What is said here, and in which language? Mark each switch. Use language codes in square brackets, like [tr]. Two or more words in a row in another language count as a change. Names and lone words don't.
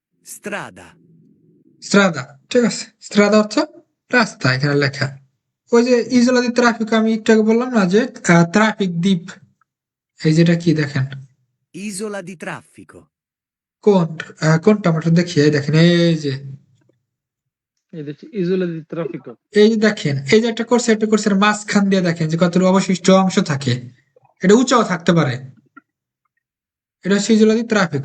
[bn] Strada. স্ট্রাদা, ঠিক আছে, স্ট্রাদা অর্থ রাস্তা এখানে লেখা। ওই যে [it] isola di traffico [bn] আমি একটু আগে বললাম না যে ট্রাফিক দ্বীপ, এই যেটা কি দেখেন [it] Isola di traffico. [bn] কোন কোনটা আমরা একটু দেখি, এই দেখেন এই যে এই দেখছি [it] isola di traffico. [bn] এই যে দেখেন এই যে একটা কোর্সের মাঝখান দিয়ে দেখেন যে কতটুকু অবশিষ্ট অংশ থাকে, এটা উঁচাও থাকতে পারে, এটা হচ্ছে [it] isola di traffico.